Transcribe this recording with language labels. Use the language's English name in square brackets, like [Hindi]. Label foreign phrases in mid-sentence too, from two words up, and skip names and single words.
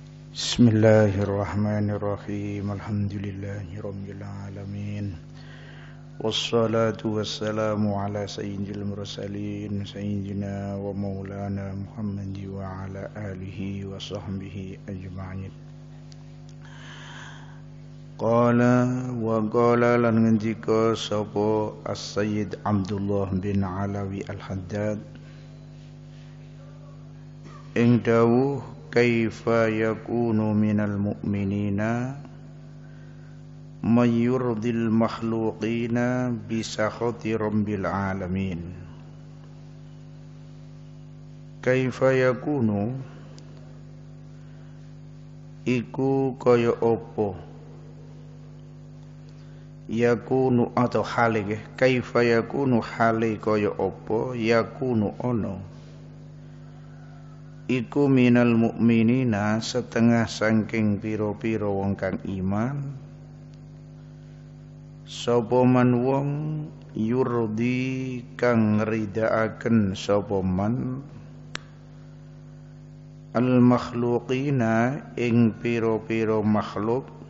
[Arabic] بسم الله الرحمن الرحيم الحمد لله رب العالمين. والصلاة والسلام على سيد المرسلين سيدنا ومولانا محمد وعلى آله وصحبه أجمعين. قال [Javanese] lan ngendika sapa [Arabic] As-Sayyid Abdullah bin Alawi Al-Haddad [Javanese] ing dawuh [Arabic] كيف يكون من المؤمنين من يرضي المخلوقين بسخط رب العالمين. كيف يكون [Javanese] iku kaya apa, yakunu atau hale, [Arabic] كيف يكون [Javanese] hale kaya apa, yakunu ono iku [Arabic] من المؤمنين [Javanese] setengah saking piro-piro wong kang iman sapa man wong yurdi kang ridaaken sapa man al makhluqina ing piro-piro makhluk